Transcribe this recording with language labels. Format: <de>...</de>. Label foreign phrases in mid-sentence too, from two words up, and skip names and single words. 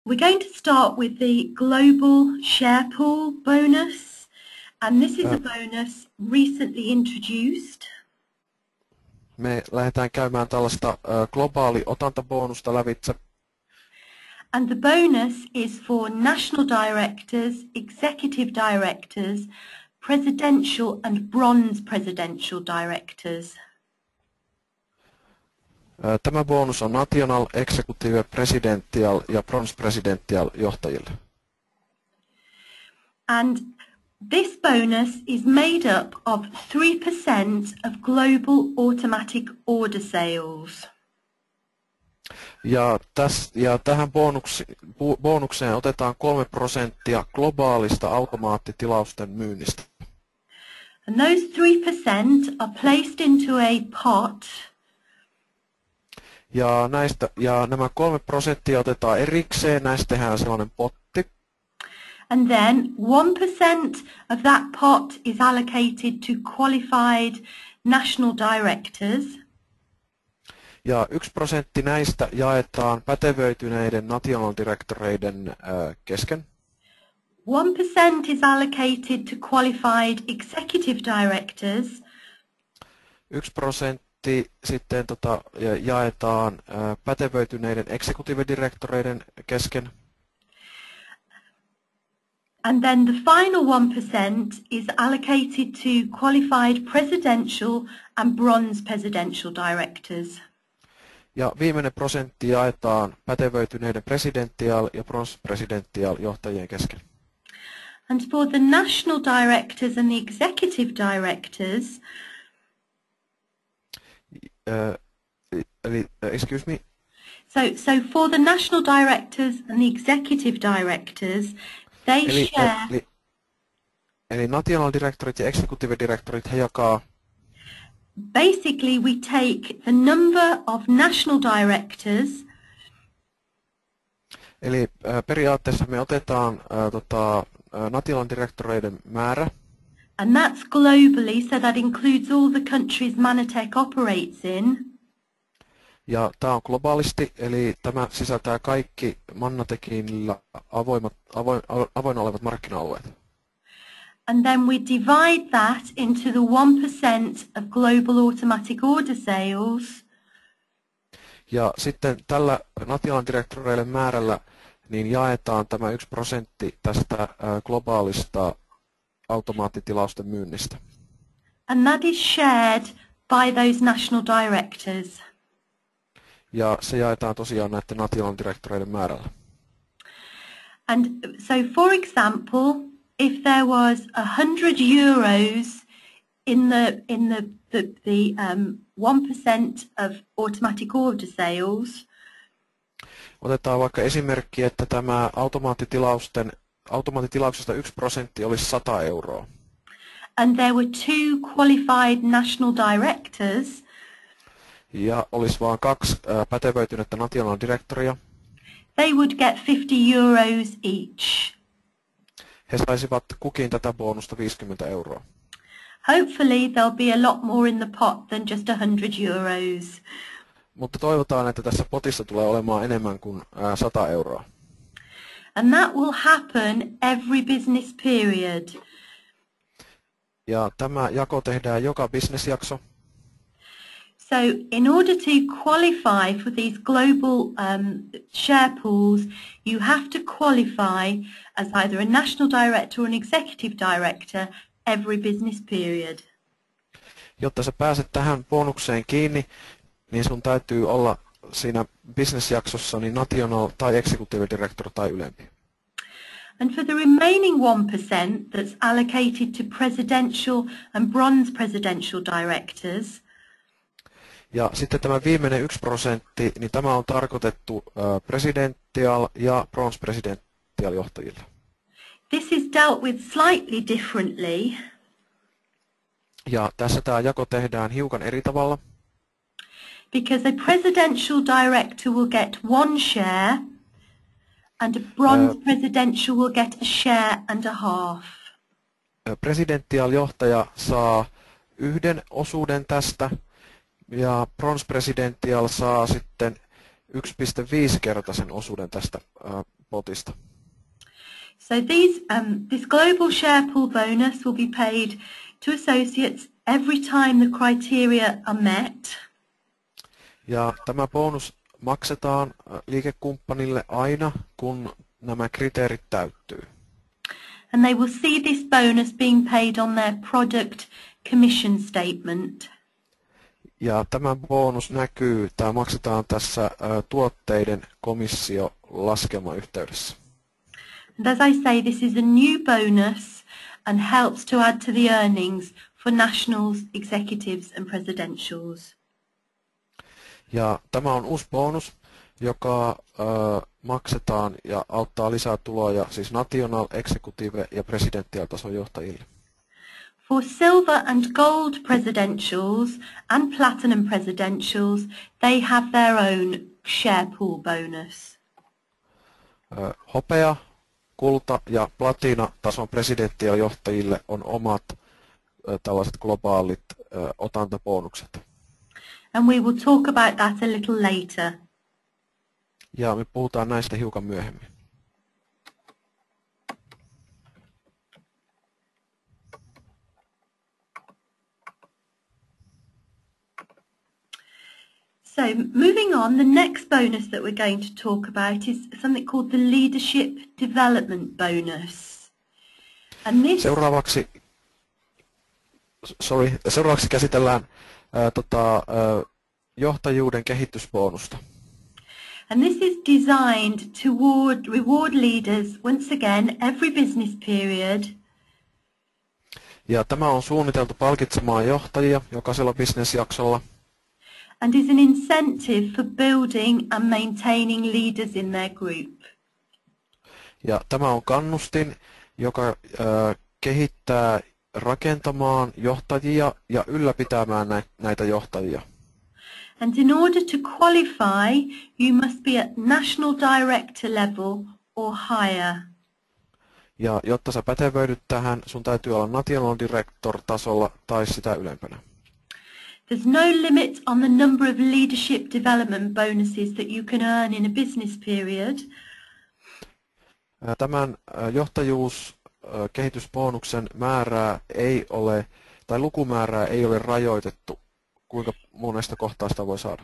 <en>We're going to start with the Global Share Pool bonus, and this is a bonus recently introduced.</en> <fi>Me lähdetään käymään tällaista globaali otantabonusta lävitse.</fi> <en>And the bonus is for national directors, executive directors, presidential and bronze presidential directors.</en> <fi>Tämä bonus on</fi> <en>National, Executive, Presidential</en> <fi>ja</fi> <en>Bronze Presidential</en> <fi>johtajille.</fi> <en>And this bonus is made up of 3% of global automatic order sales.</en> <fi>Ja tähän bonukseen otetaan 3% globaalista automaattitilausten myynnistä.</fi> <en>And those 3% are placed into a pot.</en> <fi>Ja nämä 3% otetaan erikseen, näistä tehdään sellainen potti.</fi> <en>And then 1% of that pot is allocated to qualified national directors.</en> <fi>Ja 1% näistä jaetaan pätevöityneiden</fi> <en>national directoreiden</en> <fi>kesken.</fi> <en>1% is allocated to qualified executive directors.</en> <fi>1% sitten jaetaan pätevöityneiden executive-direktoreiden kesken.</fi> <en>And then the final 1% is allocated to qualified presidential and bronze presidential directors.</en> <fi>Ja viimeinen prosentti jaetaan pätevöityneiden presidential ja</fi> <en>bronze presidential</en> <fi>johtajien kesken.</fi> <en>And for the national directors and the executive directors, excuse me. So for the national directors and the executive directors, they share.</en> <fi>Eli</fi> <en>national directorit</en> <fi>ja</fi> <en>executive directorit</en> <fi>he jakaa.</fi> <en>Basically, we take the number of national directors.</en> <fi>Eli periaatteessa me otetaan</fi> <en>national directoreiden</en> <fi>määrä.</fi> <en>And that's globally, so that includes all the countries Manatech operates in.</en> <fi>Ja tämä on globaalisti, eli tämä sisältää kaikki Manatechilla avoin olevat markkina-alueet.</fi> <en>And then we divide that into the 1% of global automatic order sales.</en> <fi>Ja sitten tällä</fi> <en>national directoreille</en> <fi>määrällä niin jaetaan tämä 1% tästä globaalista automaattitilausten myynnistä.</fi> <en>And that is shared by those national directors.</en> <fi>Ja se jaetaan tosiaan näiden</fi> <en>national directoreiden</en> <fi>määrällä.</fi> <en>And so for example, if there was €100 in the 1% of automatic order sales.</en> <fi>Otetaan vaikka esimerkki, että tämä automaattitilauksesta 1% olisi €100.</fi> <en>And there were 2 qualified national directors.</en> <fi>Ja olisi vain 2 pätevöitynyttä</fi> <en>national directoria. They would get €50 each.</en> <fi>He saisivat kukin tätä bonusta €50.</fi> <en>Hopefully there'll be a lot more in the pot than just €100.</en> <fi>Mutta toivotaan, että tässä potissa tulee olemaan enemmän kuin €100.</fi> <en>And that will happen every business period.</en> <fi>Ja tämä jako tehdään joka bisnesjakso.</fi> <en>So in order to qualify for these global share pools, you have to qualify as either a national director or an executive director every business period.</en> <fi>Jotta sä pääset tähän bonukseen kiinni, niin sun täytyy olla siinä bisnesjaksossa niin national tai</fi> <en>executive director</en> <fi>tai ylempi.</fi> <en>And for the remaining 1% that's allocated to presidential and bronze presidential directors.</en> <fi>Ja sitten tämä viimeinen 1%, niin tämä on tarkoitettu presidential ja</fi> <en>bronze presidential</en> <fi>johtajille.</fi> <en>This is dealt with slightly differently.</en> <fi>Ja tässä tämä jako tehdään hiukan eri tavalla.</fi> <en>Because a presidential director will get 1 share and a bronze presidential will get a share and a half.</en> <fi>Presidential johtaja saa 1 osuuden tästä ja</fi> <en>bronze presidential</en> <fi>saa sitten 1,5-kertaisen osuuden tästä potista.</fi> <en>So this global share pool bonus will be paid to associates every time the criteria are met.</en> <fi>Ja tämä bonus maksetaan liikekumppanille aina, kun nämä kriteerit täyttyy.</fi> <en>And they will see this bonus being paid on their product commission statement.</en> <fi>Ja tämä bonus näkyy, tämä maksetaan tässä tuotteiden komissiolaskelmayhteydessä.</fi> <en>And as I say, this is a new bonus and helps to add to the earnings for nationals, executives and presidentials.</en> <fi>Ja tämä on uusi bonus, joka maksetaan ja auttaa lisää tuloja siis national, executive ja presidentiaalitason johtajille.</fi> <en>For silver and gold presidentials and platinum presidentials, they have their own share pool bonus.</en> <fi>Hopea, kulta ja platina tason presidenttiajohtajille on omat tällaiset globaalit otantabonukset.</fi> <en>And we will talk about that a little later.</en> <fi>Ja me puhutaan näistä hiukan myöhemmin.</fi> <en>So moving on, the next bonus that we're going to talk about is something called the Leadership Development Bonus. And this...</en> <fi>Seuraavaksi käsitellään johtajuuden kehitysbonusta.</fi> <en>And this is designed to reward leaders once again every business period.</en> <fi>Ja tämä on suunniteltu palkitsemaan johtajia jokaisella bisnesjaksolla.</fi> <en>And is an incentive for building and maintaining leaders in their group.</en> <fi>Ja tämä on kannustin, joka kehittää rakentamaan johtajia ja ylläpitämään näitä johtajia.</fi> <en>And in order to qualify, you must be at national director level or higher.</en> <fi>Ja jotta sä pätevöidyt tähän, sun täytyy olla</fi> <en>national director</en> <fi>tasolla tai sitä ylempänä.</fi> <en>There's no limit on the number of leadership development bonuses that you can earn in a business period.</en> <fi>Tämän johtajuuskehitysbonuksen määrää ei ole, tai lukumäärää ei ole rajoitettu, kuinka monesta kohtaa sitä voi saada.</fi>